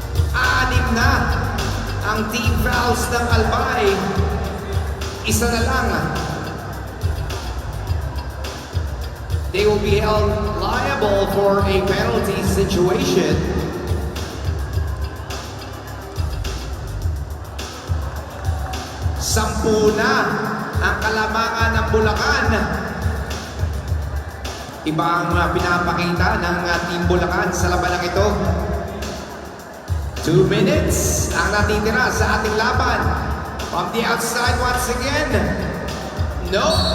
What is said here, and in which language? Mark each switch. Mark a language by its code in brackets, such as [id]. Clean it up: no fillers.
[tl] 6 na ang team fouls ng Albay. Isa na lang. [en] They will be held liable for a penalty situation. [tl] Sampu na ang kalamangan ng Bulacan. Iba ang pinapakita ng Team Bulacan sa labanang ito. 2 minutes ang natitira sa ating laban. [en] From the outside once again. No.